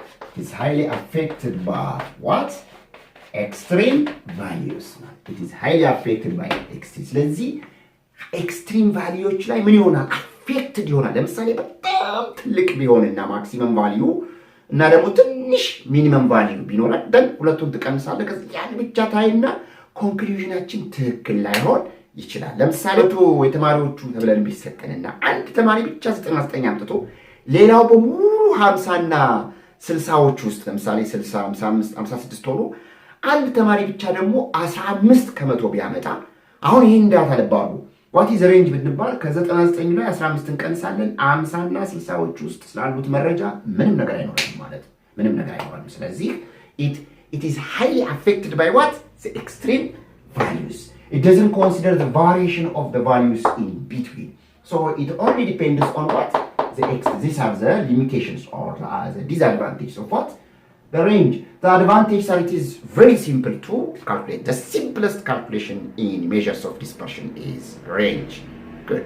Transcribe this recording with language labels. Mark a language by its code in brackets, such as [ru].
[en] It is highly affected by what? Extreme values. It is highly affected by extreme. [am] ስለዚህ ኤክስትሪም ቫልዩዎች ላይ ምን ይሆናል? አፌክትድ ይሆናል። ለምሳሌ በጣም ትልቅ ቢሆንና ማክሲመም ቫልዩ እና ደግሞ ትንሽ ሚኒመም ቫልዩ ቢኖራል ደን ሁለቱን ትቀንሳለህ። ከዚህ ያን ብቻ ታይና ኮንክሉዥናችን ትክክል ላይሆን ይችላል። ለምሳሌ የተማሪዎቹ ተብለን ቢሰጠንና አንድ ተማሪ ብቻ 99 አምጥቶ ሌላው በሙሉ 50 እና 60ዎች ውስጥ ለምሳሌ 60 55 56 ሆኖ አንድ ተማሪ ብቻ ደግሞ 15 ከመቶ ቢያመጣ አሁን ይሄን ዳታ ለባሉ [en] what is range [am] ብንባል ከ99 ላይ 15 እንቀንሳለን 50 እና 60ዎች ውስጥ ስላሉት መረጃ ምንም ነገር አይኖርም ማለት ምንም ነገር አይኖርም። ስለዚህ [en] it is highly affected by what? The extreme values. It doesn't consider the variation of the values in between. So it only depends on what? These are the limitations or the disadvantages of what? The range. The advantage that it is very simple to calculate. The simplest calculation in measures of dispersion is range. Good.